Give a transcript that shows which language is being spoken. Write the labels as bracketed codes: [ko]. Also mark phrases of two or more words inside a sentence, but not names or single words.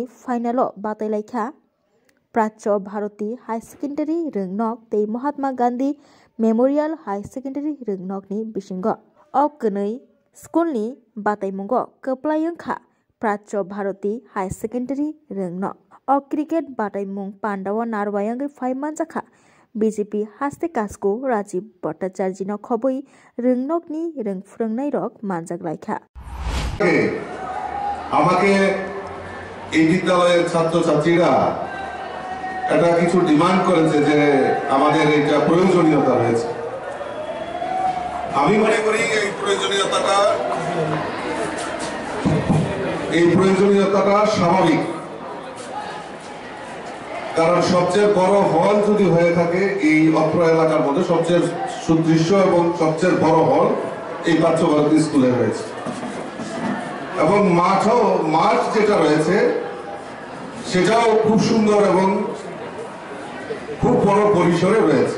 [trp] फाइनाल बातायलायखा प्राच्य भारती हाई सेकेंडारी रोंनक तै महात्मा गांधी मेमोरियल हाई सेकेंडारी रोंनकनि बिसिंग अगनै स्कुलनि बातायमंग कप्लायंखा प्राच्य भारती हाई सेकेंडारी रोंनक क्रिकेट बातायमंग पांडाव नारवायंगै फाइमानजाखा बीजेपी हास्ते कास्को राजीव भट्टाचार्य खबई रोंनकनि रोंफुरंनाय रक मानजागलायखा [bn] আমাকে এই বিদ্যালয়ের ছাত্রছাত্রীরা এটা কিছু ডিমান্ড করেছে যে আমাদের এটা প্রয়োজনীয়তা রয়েছে। আমি মনে করি এই প্রয়োজনীয়তাটা স্বাভাবিক, কারণ সবচেয়ে বড় হল যদি হয়ে থাকে এই অত্র এলাকার মধ্যে সবচেয়ে সুদৃশ্য এবং সবচেয়ে বড় হল এই প্রাচ্য ভারতী স্কুলে রয়েছে এবং মাঠ যেটা রয়েছে সেটাও খুব সুন্দর এবং খুব বড় পরিসরে রয়েছে।